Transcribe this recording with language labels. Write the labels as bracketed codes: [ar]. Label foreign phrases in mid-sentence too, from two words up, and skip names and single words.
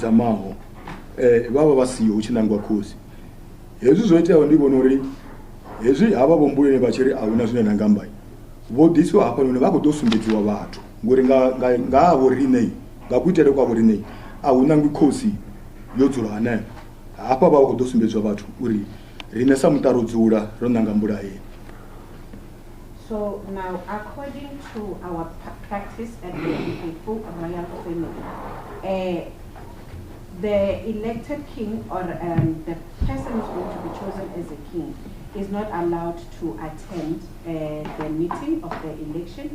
[ve] dzamaho vha vha siyo hu tshi nangiwa khosi hezwi zwo iteaho ndi vhona uri hezwi havha vho Mbulaeni vha tshiri a huna zwine na nga mbai vho diswa hafha none vha khou ḓo sumbedziwa vhathu ngori nga ha vho riṋe nga kuitele kwa vho riṋe a hu nangi khosi yo dzula hanefha hafha vha khou ḓo sumbedziwa vhathu uri riṋe sa muṱa ro dzula ro nanga Mbulaeni. [en] So now, according to our practice at the Limpopo royal family, the elected king or the person who is going to be chosen as a king is not allowed to attend the meeting of the election.